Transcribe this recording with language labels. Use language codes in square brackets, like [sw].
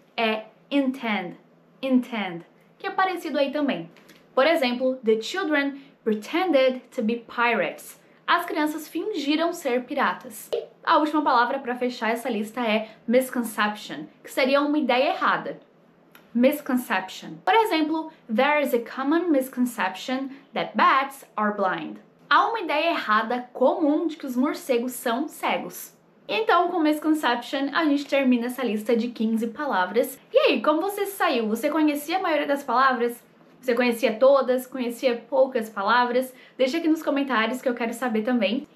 [pt] É intend, intend, que é parecido aí também. Por exemplo, [en] the children pretended to be pirates. [pt] As crianças fingiram ser piratas. E a última palavra para fechar essa lista é misconception, que seria uma ideia errada. Misconception. Por exemplo, [en] there is a common misconception that bats are blind. [pt] Há uma ideia errada comum de que os morcegos são cegos. Então, com misconception, a gente termina essa lista de 15 palavras. E aí, como você saiu? Você conhecia a maioria das palavras? Você conhecia todas? Conhecia poucas palavras? Deixa aqui nos comentários que eu quero saber também.